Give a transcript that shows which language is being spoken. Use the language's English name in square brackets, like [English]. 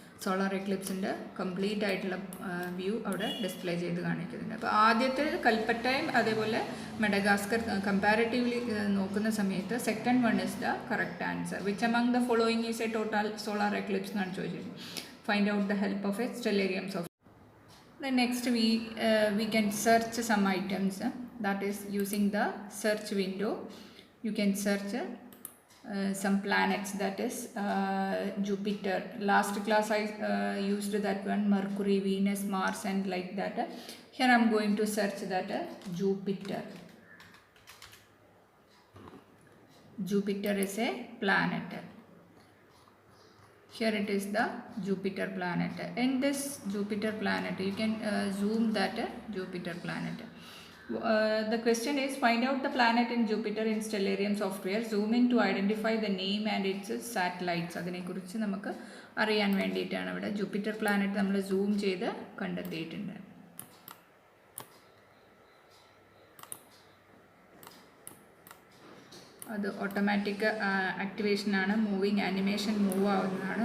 [Malayalam] Solar എക്ലിപ്സിൻ്റെ complete ആയിട്ടുള്ള view അവിടെ display ചെയ്ത് കാണിക്കുന്നുണ്ട്. അപ്പോൾ ആദ്യത്തെ കൽപ്പറ്റയും അതേപോലെ മെഡഗാസ്കർ കമ്പാരിറ്റീവ്ലി നോക്കുന്ന സമയത്ത് [English] Second one is the correct answer. Which among the following is a total solar eclipse [Malayalam] എന്നാണ് ചോദിച്ചത്. [English] Find out the help of a stellariums of. Then next we can search some items, that is using the search window. You can search some planets, that is Jupiter. Last class I used that one, Mercury, Venus, Mars and like that. Here I am going to search that Jupiter. Jupiter is a planet. Here it is the Jupiter planet. In this Jupiter planet you can zoom that Jupiter planet. The question is, find out the planet in Jupiter in Stellarium software. Zooming to identify the name and its satellites. [Malayalam] അതിനെക്കുറിച്ച് നമുക്ക് അറിയാൻ വേണ്ടിയിട്ടാണ് ഇവിടെ Jupiter planet നമ്മൾ zoom ചെയ്ത് കണ്ടെത്തിയിട്ടുണ്ട്. അത് automatic ആക്ടിവേഷനാണ്, moving animation move ആവുന്നതാണ്.